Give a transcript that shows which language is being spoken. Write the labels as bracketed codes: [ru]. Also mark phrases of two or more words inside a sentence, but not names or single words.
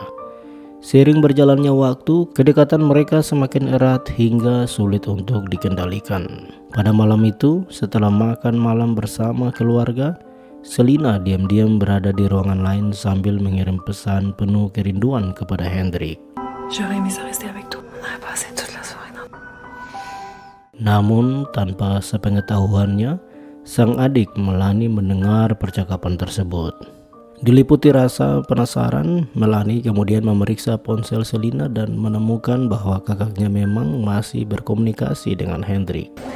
[id] Seiring berjalannya waktu, kedekatan mereka semakin erat hingga sulit untuk dikendalikan. Pada malam itu, setelah makan malam bersama keluarga, Selina diam-diam berada di ruangan lain sambil mengirim pesan penuh kerinduan kepada Hendrik. [fr] J'aurais aimé ça rester avec toi. On aurait passé toute la soirée. [id] Namun tanpa sepengetahuannya, sang adik Melanie mendengar percakapan tersebut. Diliputi rasa penasaran, Melanie kemudian memeriksa ponsel Selina dan menemukan bahwa kakaknya memang masih berkomunikasi dengan Hendrik.